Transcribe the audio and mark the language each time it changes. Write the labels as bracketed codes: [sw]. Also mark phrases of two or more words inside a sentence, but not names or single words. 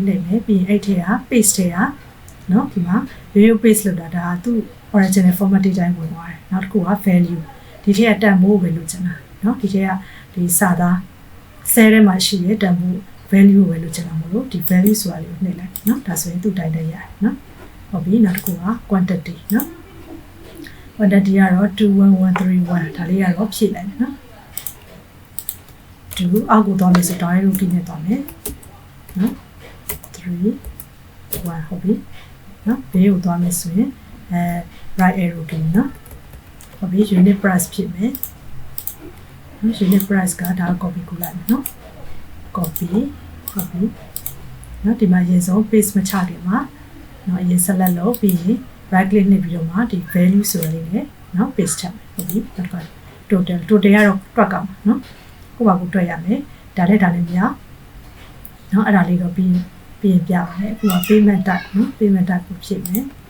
[my] နှိပ်မယ်ပြီးရင်အဲ့ထဲက paste ထဲကနော်ဒီမှာရိုး paste လုပ်တာဒါသူ့ [en] original format [my] တိုင်းဝင်သွားတယ်နောက်တစ်ခုက value ဒီထဲကတန်ဖိုးပဲလို့ချင်တာနော်ဒီထဲကဒီစာသား cell ထဲမှာရှိတဲ့တန်ဖိုး value ပဲလို့ချင်တာမလို့ဒီ value ဆိုတာလေးကိုနှိပ်လိုက်နော်ဒါဆိုရင်သူ့တိုင်းတိုင်းရတယ်နော်ဟုတ်ပြီနောက်တစ်ခုက quantity နော် quantity ကတော့21131ဒါလေးကတော့ဖြည့်လိုက်မယ်နော် 2အောက်ကိုသွားမယ်ဆိုတော့ [en] direct route [my] နဲ့သွားမယ်နော်3 1ဟုတ်ပြီနော်ဘေးကိုသွားမယ်ဆိုရင် [en] right arrow key [my] နော်ဟုတ်ပြီ unit price ဖြစ်မယ်နော် [en] unit price [my] ကဒါ copy ကိုလိုက်မယ်နော် copy ဟုတ်ပြီနော်ဒီမှာရင်ဆုံး paste မချခင်မှာနော်အရင် select လုပ်ပြီးရင် [en] right click [my] နှိပ်ပြီးတော့မှဒီ value ဆိုတာလေးနဲ့နော် paste ချမယ်ဟုတ်ပြီနောက်တစ်ခါ total ကတော့တွက်ကောက်မှာနော်ကိုယ့်ဘာကိုတွက်ရမယ်ဒါနဲ့မြောက်နော်အဲ့ဒါလေးတော့ပြီးရင်ပြပါမယ်အခုက [en] payment type [my] နော် [en] payment type [my] ကိုဖြည့်မယ်